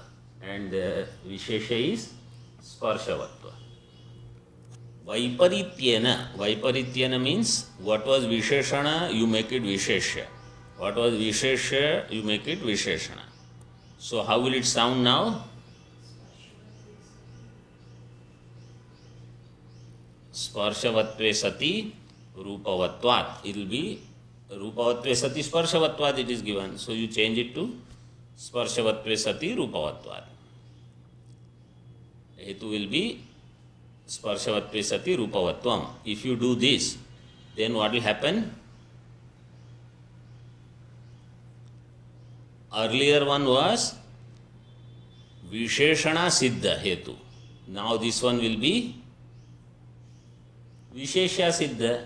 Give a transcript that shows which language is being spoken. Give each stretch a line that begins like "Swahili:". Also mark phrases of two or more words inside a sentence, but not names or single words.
English: And vishesha is sparshavatva. Vaiparityena means what was visheshana, you make it vishesha. What was vishesha, you make it visheshana. So how will it sound now?
Sanskrit: स्पर्शवत्त्वे सति रूपवत्त्वात्.
English: It will be
Sanskrit: रूपवत्त्वे सति स्पर्शवत्त्वात्
English: it is given. So you change it to
Sanskrit: स्पर्शवत्त्वे सति रूपवत्त्वात्. Hetu
English: will be
Sanskrit: स्पर्शवत्त्वे सति रूपवत्त्वम्.
English: If you do this, then what will happen? Earlier one was
Sanskrit: विशेषण सिद्ध हेतु.
English: Now this one will be
Sanskrit: विशेष्य सिद्ध.